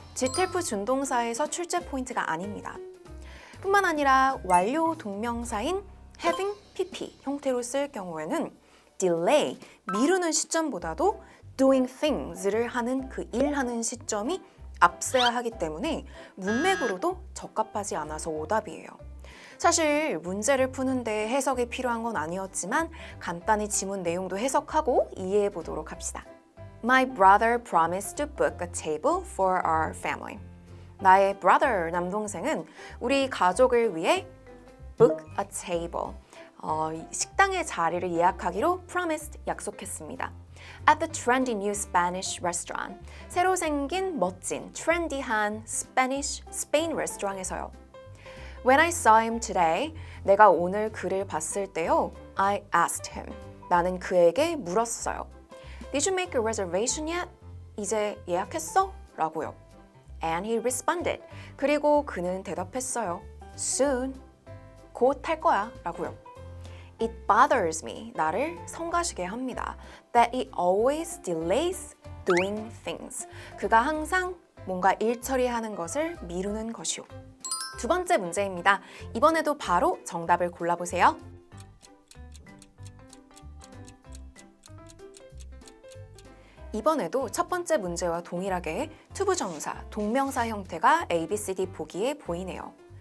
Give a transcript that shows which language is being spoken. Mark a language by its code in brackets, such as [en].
[ko] 지텔프 준동사에서 출제 포인트가 아닙니다. 뿐만 아니라 완료 동명사인 having pp 형태로 쓸 경우에는 delay, 미루는 시점보다도 doing things를 하는 그 일하는 시점이 앞서야 하기 때문에 문맥으로도 적합하지 않아서 오답이에요. 사실 문제를 푸는데 해석이 필요한 건 아니었지만 간단히 지문 내용도 해석하고 이해해 보도록 합시다. [en] My brother promised to book a table for our family. [ko] 나의 brother, 남동생은 우리 가족을 위해 [en] book a table, [ko] 식당의 자리를 예약하기로 promised, 약속했습니다. [en] At the trendy new Spanish restaurant, [ko] 새로 생긴 멋진 트렌디한 스페인 레스토랑에서요. [en] When I saw him today, [ko] 내가 오늘 그를 봤을 때요, [en] I asked him, [ko] 나는 그에게 물었어요. [en] Did you make a reservation yet? [ko] 이제 예약했어? 라고요. [en] And he responded, [ko] 그리고 그는 대답했어요. Soon, 곧 할 거야 라고요. [en] It bothers me, [ko] 나를 성가시게 합니다. [en] That he always delays doing things. [ko] 그가 항상 뭔가 일 처리하는 것을 미루는 것이요. 두 번째 문제입니다. 이번에도 바로 정답을 골라보세요. 이번에도 첫 번째 문제와 동일하게 투부정사, 동명사 형태가 A, B, C, D 보기에 보이네요.